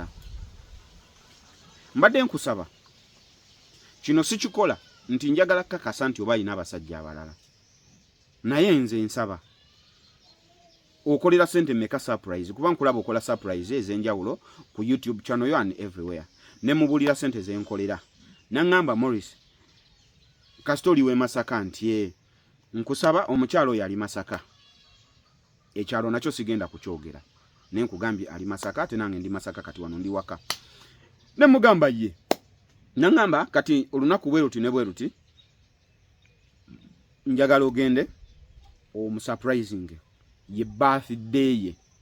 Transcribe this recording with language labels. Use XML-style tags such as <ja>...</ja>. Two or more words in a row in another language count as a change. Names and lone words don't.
<lg>Mbadde nkusaba kino sikikola nti njagala kakasa nti oba alina abasajja abalala naye nze nsaba okolera sente meka surprise kuba nkulaba okola surprise ez'enjawulo ku YouTube channel yo</lg> <en>and everywhere</en> <lg>ne mubulira sente ze nkolera nangamba Morris kastori we Masaka nti nkusaba omukyalo yali Masaka ekyalo nakyo sigenda kukyogera ne nkugambye ali Masaka ate nange ndi Masaka kati wano ndi waka ne mugamba ye nangamba kati olunaku bweruti ne bweruti njagala ogende surprising ye birthday ye</lg>